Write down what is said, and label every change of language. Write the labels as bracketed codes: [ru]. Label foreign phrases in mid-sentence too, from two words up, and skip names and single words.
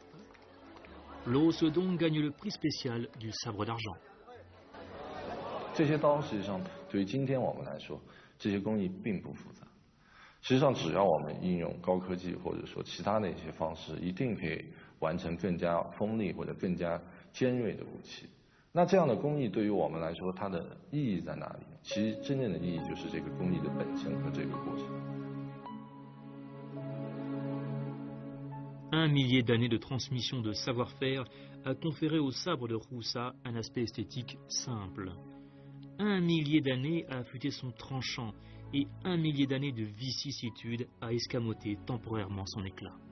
[fr] Luo Sedong gagne le prix spécial du sabre d'argent. [zh] 这些刀实际上对于今天我们来说，这些工艺并不复杂。实际上，只要我们应用高科技或者说其他的一些方式，一定可以完成更加锋利或者更加尖锐的武器。那这样的工艺对于我们来说，它的意义在哪里？其实真正的意义就是这个工艺的本身和这个过程。 [fr] Un millier d'années de transmission de savoir-faire a conféré au sabre de Roussa un aspect esthétique simple. 1 millier d'années a affûté son tranchant et 1 millier d'années de vicissitudes a escamoté temporairement son éclat.